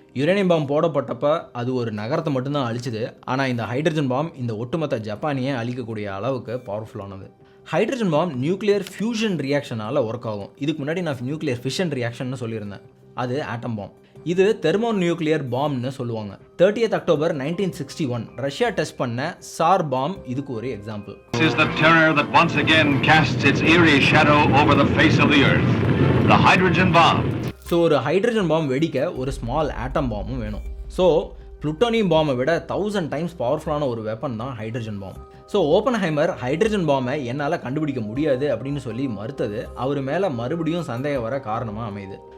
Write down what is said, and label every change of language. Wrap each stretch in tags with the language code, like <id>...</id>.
<ta>Uranium bomb போடப்பட்டப்ப அது ஒரு நகரத்தை மட்டும்தான் அழிச்சுது. ஆனால் இந்த ஹைட்ரஜன் பாம் இந்த ஒட்டுமொத்த ஜப்பானியை அழிக்கக்கூடிய அளவுக்கு பவர்ஃபுல்லானது. Hydrogen bomb nuclear fusion ரியாக்ஷனால் work ஆகும். இதுக்கு முன்னாடி நான் நியூக்ளியர் ஃபிஷன் ரியாக்ஷன் சொல்லியிருந்தேன். அது ஆட்டம் பாம். இது தெர்மோ நியூக்ளியர் பாம்னு சொல்லுவாங்க. 30th அக்டோபர் 1961 ரஷ்யா டெஸ்ட் பண்ண சார் பாம் இதுக்கு ஒரு example.</ta> <en>This is the terror that once again casts its eerie shadow over the face of the earth. The hydrogen bomb.</en> <ta>So ஒரு hydrogen bomb வெடிக்க ஒரு small ஆட்டம் பாமும் வேணும். So plutonium பாமை விட 1000 times பவர்ஃபுல்லான ஒரு வெப்பன் தான் hydrogen bomb. So Oppenheimer hydrogen பாமை என்னால் கண்டுபிடிக்க முடியாது அப்படின்னு சொல்லி மறுத்தது அவர் மேலே மறுபடியும் சந்தேகம் வர காரணமாக அமையுது.</ta>